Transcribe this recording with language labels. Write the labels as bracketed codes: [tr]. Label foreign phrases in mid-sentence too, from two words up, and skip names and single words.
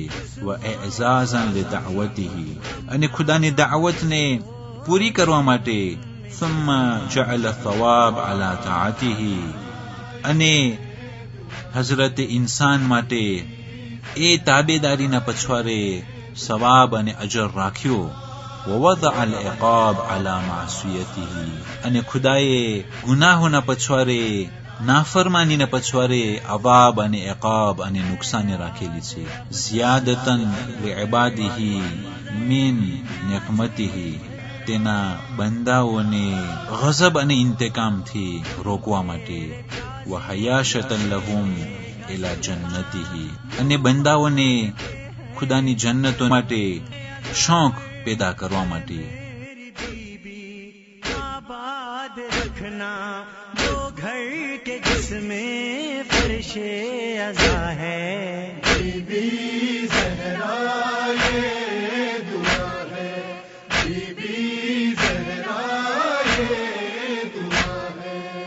[ar] وإعزازا لدعوته [gu] અને ખુદાની દાવતને પૂરી કરવા માટે. [ar] ثم جعل الثواب على طاعته [gu] અને હઝરત ઇન્સાન માટે એ તાબેદારીના પછવારે સવાબ અને અજર રાખ્યો. [ar] ووضع العقاب على معصيته [gu] અને ખુદાએ ગુનાહોના પછવારે નાફરમાનીના પછવારે અવાબ અને ઇકાબ અને નુકસાન રાખેલી છે. [ar] ذيادة لعباده من نقمته [gu] તેના બંદાઓને ગઝબ અને ઇન્તકામથી રોકવા માટે. [ar] وحياشة لهم إلى جنته [gu] અને બંદાઓને ખુદાની જન્નતો માટે શોખ પેદા કરવા માટે. [hi] आबाद रखना वो घर के जिसमें फर्शे अज़ा है. बीबी ज़हरा ये दुआ है, बीबी ज़हरा ये दुआ है.